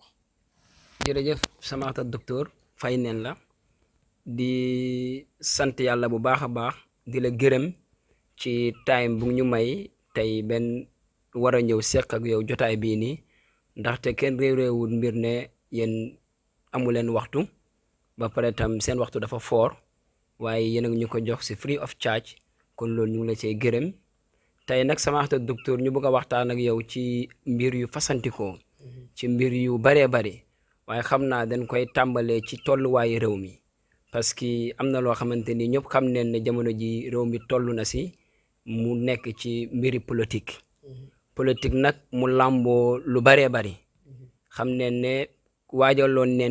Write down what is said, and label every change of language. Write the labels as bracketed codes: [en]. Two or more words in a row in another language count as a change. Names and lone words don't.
[wo] jërëjëf samahata docteur fay neen la di sant yàlla bu baax a baax di la gërëm ci time bu ñu may tey benn war a ñëw seq ak yow jotaay bii nii ndaxte kenn réewul mbir ne yéen amu leen waxtu ba pare tam seen waxtu dafa foor waaye yéen a ngi ñu ko jox ci [en] free of charge [wo] kon loolu ñu ngi la cay gërëm tey nag samahata docteur ñu bëgg a waxtaan ak yow ci mbir yu fasantikoo ci mbir yu baree bari waaye xam naa dañ koy tàmbalee ci tolluwaayu réew mi [fr] parce que [wo] am na loo xamante ni ñëpp xam neen ne jamono ji réew mi toll na si mu nekk ci mbiri politique nag mu làmboo lu baree bari xam neen ne waajaloon neen